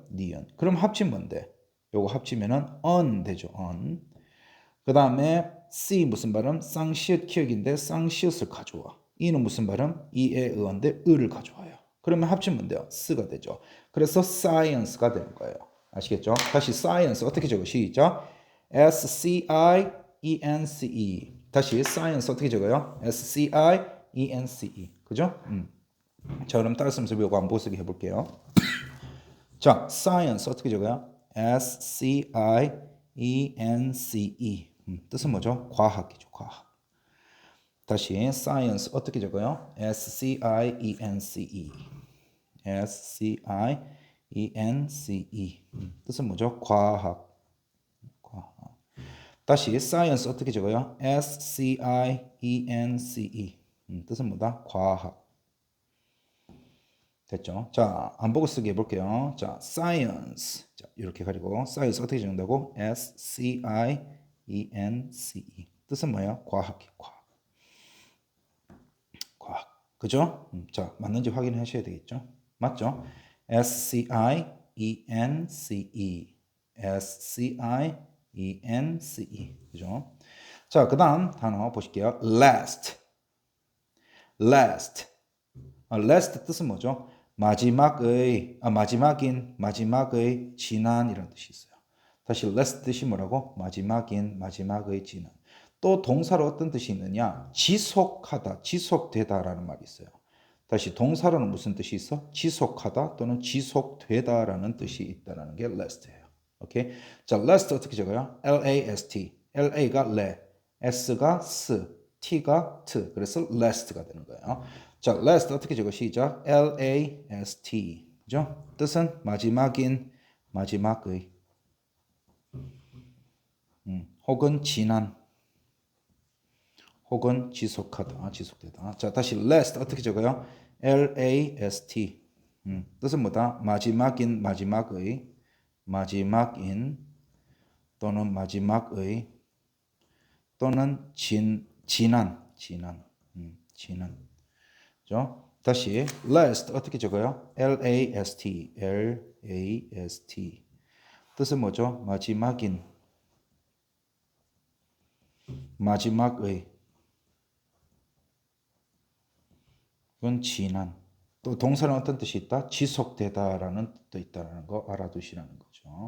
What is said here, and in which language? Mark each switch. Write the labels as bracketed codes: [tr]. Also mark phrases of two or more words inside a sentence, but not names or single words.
[ko] 니은. 그럼 합치면 뭔데? 요거 합치면은 on 되죠. on. 그 다음에 C 무슨 발음? 쌍시읒 키읔인데 쌍시읒을 가져와. E는 무슨 발음? E의 의어인데 의를 가져와요. 그러면 합치면 뭔데요? S가 되죠. 그래서 science가 되는 거예요. 아시겠죠? 다시 science 어떻게 적어? 시작. [en] S-C-I-E-N-C-E. [ko] 다시 science 어떻게 적어요? [en] S-C-I-E-N-C-E. [ko] 그죠? 자, 그럼 따라 쓰면서 이거 안 보고 쓰기 해볼게요. 자, science 어떻게 적어요? [en] S-C-I-E-N-C-E. [ko] 뜻은 뭐죠? 과학이죠, 과학. 다시 science 어떻게 적어요? [en] S-C-I-E-N-C-E. S-C-I-E-N-C-E. [ko] 뜻은 뭐죠? 과학. 과학. 다시 science 어떻게 적어요? [en] S-C-I-E-N-C-E. [ko] 뜻은 뭐다? 과학. 됐죠? 자, 안 보고 쓰기 해볼게요. 자, science. 자, 이렇게 가지고 science 어떻게 적는다고? [en] S-C-I-E-N-C-E. [ko] 뜻은 뭐예요? 과학, 과학. 과학. 그죠? 자, 맞는지 확인하셔야 되겠죠? 맞죠? [en] S-C-I-E-N-C-E. S-C-I-E-N-C-E. [ko] 그죠? 자, 그 다음 단어 보실게요. [en] last. last. last 뜻은 뭐죠? [ko] 마지막의, 마지막인, 마지막의 지난 이런 뜻이 있어요. 다시 last 뜻이 뭐라고? 마지막인, 마지막의 지난. 또 동사로 어떤 뜻이 있느냐? 지속하다, 지속되다라는 말이 있어요. 다시 동사로는 무슨 뜻이 있어? 지속하다 또는 지속되다라는 뜻이 있다는 게 last예요. 오케이? 자, last 어떻게 적어요? [en] L-A-S-T. [ko] L-A가 le, S가 s, T가 t. 그래서 last가 되는 거예요. 자, last 어떻게 적어? 시작. [en] L-A-S-T. 그죠? [ko] 뜻은 마지막인, 마지막의. 혹은 지난. 혹은 지속하다, 지속되다. 자, 다시 last 어떻게 적어요? L-A-S-T. 뜻은 뭐다? 마지막인, 마지막의, 마지막인 또는 마지막의 또는 지난, 지난. 그죠? 다시 last 어떻게 적어요? [en] L-A-S-T, L-A-S-T. [ko] 뜻은 뭐죠? 마지막인, 마지막의. 이건 지난. 또 동사는 어떤 뜻이 있다? 지속되다라는 뜻도 있다는 거 알아두시라는 거죠.